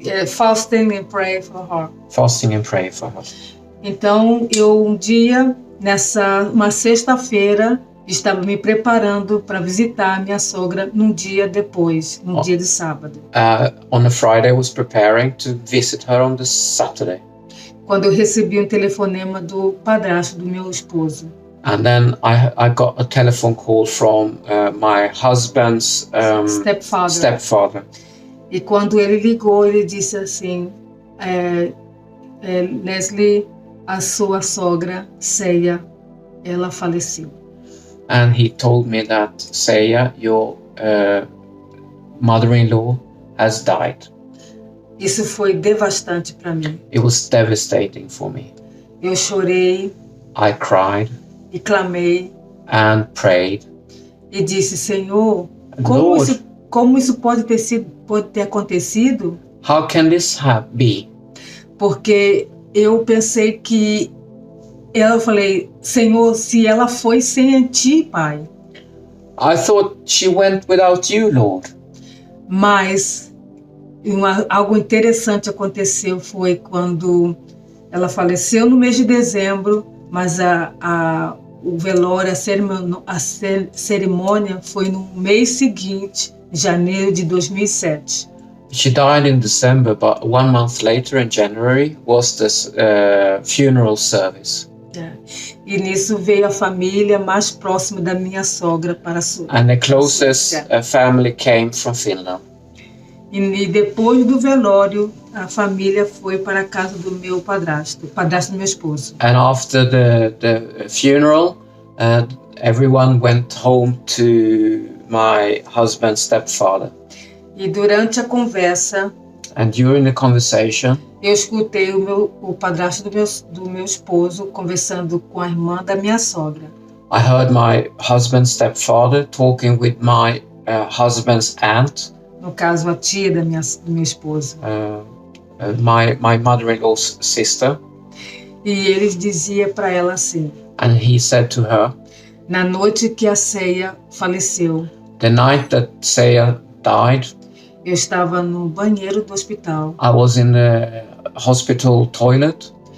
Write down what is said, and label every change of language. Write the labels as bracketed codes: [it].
[en] Fasting and pray for her. Fasting and pray for her. [pt] Então, um dia, uma sexta-feira, estava me preparando para visitar a minha sogra num dia depois, dia de sábado. [en] On a Friday, I was preparing to visit her on the Saturday. [pt] Quando eu recebi um telefonema do padrasto do meu esposo. [en] And then I got a telephone call from my husband's stepfather. [pt] E quando ele ligou, ele disse assim, Leslie, a sua sogra, Ceia, ela faleceu. [en] And he told me that, Ceia, your mother-in-law has died. [pt] Isso foi devastante para mim. [en] It was devastating for me. [pt] Eu chorei. [en] I cried. [pt] E clamei. [en] And prayed. [pt] E disse, Senhor, como isso pode ter acontecido? [en] How can this be? [pt] Porque eu pensei que eu falei, Senhor, se ela foi sem ti, Pai. [en] I thought she went without you, Lord. [pt] Mas algo interessante aconteceu, foi quando ela faleceu no mês de dezembro, mas o velório, a cerimônia foi no mês seguinte, janeiro de 2007. [en] She died in December, but 1 month later, in January, was this funeral service. [pt] E nisso veio a família mais próxima da minha sogra para [en] And the closest family came from Finland. [pt] E depois do velório, a família foi para a casa do meu padrasto, o padrasto do meu esposo. [en] And after the funeral, everyone went home to my husband's stepfather. [pt] E durante a conversa, [en] And during the conversation, [pt] eu escutei o padrasto do meu esposo conversando com a irmã da minha sogra. [en] I heard my husband's stepfather talking with my husband's aunt, [pt] No caso, a tia do meu esposo. [en] my mother-in-law's sister. [pt] E ele dizia para ela assim: [en] And he said to her, [pt] na noite que a Ceia faleceu, [en] the night that Saya died, [pt] eu estava no banheiro do hospital. [en] I was in the hospital toilet.